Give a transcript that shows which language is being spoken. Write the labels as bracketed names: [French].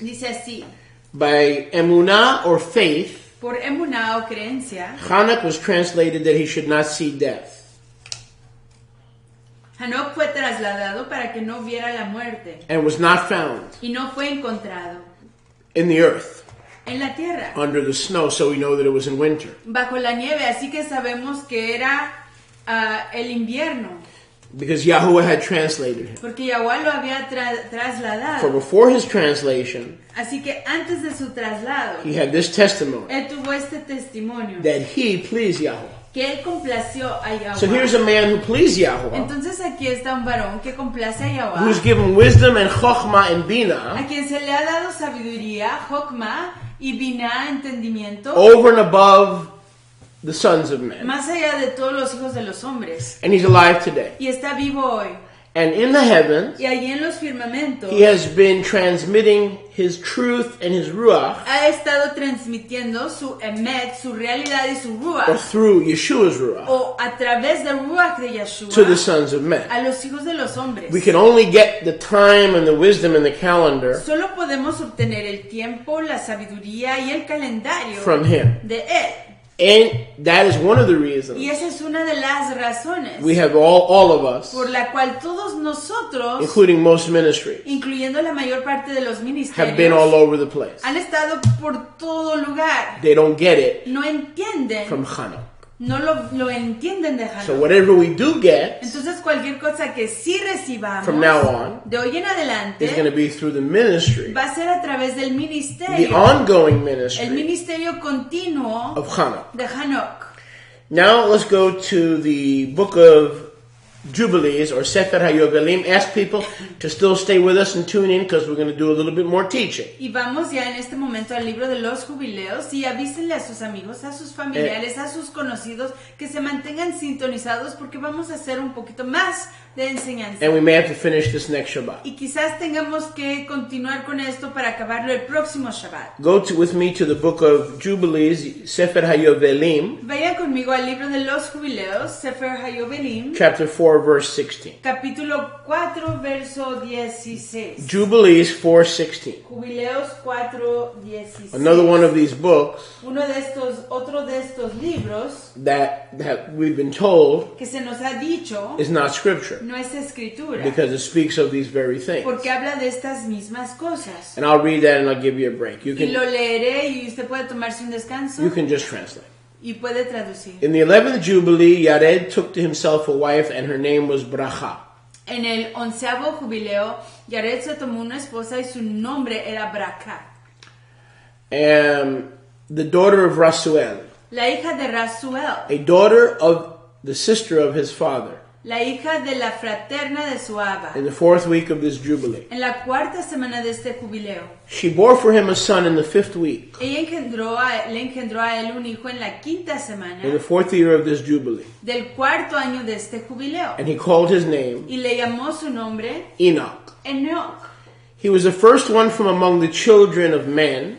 [Spanish] dice así: [English] by emunah or faith, [Spanish] por emuná o creencia, [English] Enoch was translated that he should not see death. [Spanish] Enoch fue trasladado para que no viera la muerte [English] And was not found [Spanish] y no fue encontrado [English] in the earth [Spanish] en la tierra [English] under the snow, so we know that it was in winter. [Spanish] bajo la nieve, así que sabemos que era el invierno, [English] Because Yahweh had translated him. [Spanish] porque Yahweh lo había [English] For [Spanish] trasladado. [English] before his translation, [Spanish] Así que antes de su traslado, [English] he had this testimony [Spanish] él tuvo este testimonio, [English] that he pleased Yahweh. [Spanish] que él complació a [English] So here's [Spanish] Yahweh. [English] a man who pleased Yahweh, [Spanish] Entonces aquí está un varón que complace a [English] who's given wisdom and chokhmah and a binah [Spanish] quien se le ha dado sabiduría, Jokma y Binah, entendimiento, [English] over and above the sons of men. [Spanish] más allá de todos los hijos de los hombres. [English] And he's alive today. [Spanish] Y está vivo hoy. [English] And in the heavens, [Spanish] Y allí en los firmamentos [English] he has been transmitting his truth and his ruach, [Spanish] ha estado transmitiendo su emet, su realidad y su [English] or [Spanish] ruach, [English] through Yeshua's ruach, [Spanish] o a través del ruach de Yeshua, [English] to the sons of men. [Spanish] a los hijos de los hombres. [English] We can only get the time and the wisdom and the calendar [Spanish] Solo podemos obtener el tiempo, la sabiduría y el calendario [English] from him. [Spanish] de él. [English] And that is one of the [Spanish] Y [English] reasons [Spanish] esa es una de las razones [English] we have all of us, [Spanish] por la cual todos nosotros, [English] including most ministries, [Spanish] incluyendo la mayor parte de los [English] have been all [Spanish] ministerios, [English] over the place. [Spanish] han estado por todo lugar. [English] They don't get it [Spanish] No entienden, [English] from Enoch. [Spanish] no lo entienden de [English] So [Spanish] Enoch. [English] whatever we do get [Spanish] Entonces cualquier cosa que sí recibamos [English] from now on [Spanish] de hoy en adelante [English] is going to be through the ministry, [Spanish] va a ser a través del [English] the [Spanish] ministerio, [English] ongoing [Spanish] el [English] ministry [Spanish] ministerio continuo [English] of Enoch. [Spanish] de Enoch. [English] Now let's go to the book of Jubilees or Sefer HaYovelim. Ask people to still stay with us and tune in because we're going to do a little bit more teaching. [Spanish] Y vamos ya en este momento al libro de los jubileos y avísenle a sus amigos, a sus familiares, a sus conocidos que se mantengan sintonizados porque vamos a hacer un poquito más de enseñanza. [English] And we may have to finish this next Shabbat. [Spanish] Y quizás tengamos que continuar con esto para acabarlo el próximo Shabbat. [English] With me to the book of Jubilees, Sefer HaYovelim, [Spanish] Vayan conmigo al libro de los jubileos, Sefer HaYovelim, [English] chapter 4, verse 16. [Spanish] capítulo 4, verso 16. [English] Jubilees 4:16. [Spanish] Jubileos 4, 16. [English] Another one of these books [Spanish] Otro de estos libros [English] that we've been told [Spanish] que se nos ha dicho [English] is not scripture [Spanish] no es escritura, [English] because it speaks of these very things. [Spanish] porque habla de estas mismas cosas. [English] And I'll read that and I'll give you a break. You [Spanish] Y lo [English] can [Spanish] leeré y usted puede tomarse un descanso [English] just translate. [Spanish] y puede traducir. [English] In the 11th Jubilee, Yared took to himself a wife and her name was Bracha. [Spanish] En el 11º jubileo, Yared se tomó una esposa y su nombre era Braca, [English] And the daughter of Rasuel, [Spanish] la hija de Rasuel, [English] a daughter of the sister of his father, [Spanish] la hija de la fraterna de su aba. [English] in the 4th week of this Jubilee. [Spanish] En la cuarta semana de este jubileo, [English] She bore for him a son in the 5th week, [Spanish] ella le engendró a él un hijo en la quinta semana [English] in the 4th year of this Jubilee. [Spanish] del cuarto año de este jubileo. [English] And he called his name [Spanish] Y le llamó su nombre [English] Enoch. [Spanish] Enoch. [English] He was the first one from among the children of men